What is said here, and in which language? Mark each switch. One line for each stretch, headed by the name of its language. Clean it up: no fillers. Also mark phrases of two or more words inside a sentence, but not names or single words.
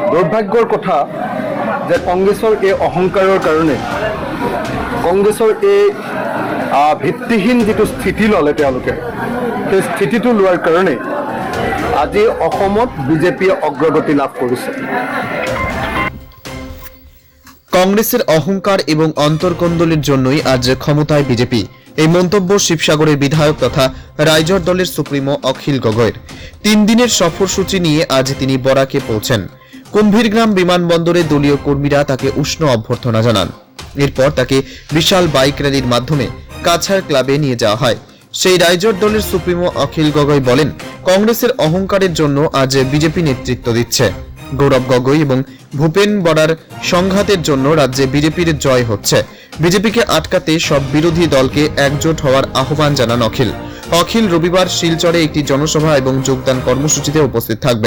Assamese: দুৰ্ভাগ্যৰ কথা যে কংগ্ৰেছৰ এই অহংকাৰৰ কাৰণে কংগ্ৰেছৰ এই ভিত্তিহীন যিটো স্থিতি ল'লে তেওঁলোকে সেই স্থিতিটো লোৱাৰ কাৰণে আজি অসমত বিজেপিয়ে অগ্ৰগতি লাভ কৰিছে।
Bangla: কংগ্রেসের অহংকার এবং অন্তর্কন্দলের জন্যই আজ ক্ষমতায় বিজেপি। এই মন্তব্য শিবসাগরের বিধায়ক তথা রাইজর দলের সুপ্রিমো অখিল গগৈর। 3 দিনের সফরসূচি নিয়ে আজ তিনি বরাকে পৌঁছেন। কুম্ভীরগ্রাম বিমানবন্দরে দলীয় কর্মীরা তাকে উষ্ণ অভ্যর্থনা জানান। এরপর তাকে বিশাল বাইক র্যালির মাধ্যমে কাছাড় ক্লাবে নিয়ে যাওয়া হয়। সেই রাইজর দলের সুপ্রিমো অখিল গগৈ বলেন, কংগ্রেসের অহংকারের জন্য আজ বিজেপি নেতৃত্ব দিচ্ছে। গৌরব গগৈ এবং ভূপেন বরার সংঘাতের জন্য রাজ্যে বিজেপির জয় হচ্ছে। বিজেপিকে আটকাতে সব বিরোধী দলকে একজোট হওয়ার আহ্বান জানান অখিল রবিবার শিলচরে একটি জনসভা এবং যোগদান কর্মসূচিতে উপস্থিত থাকবেন।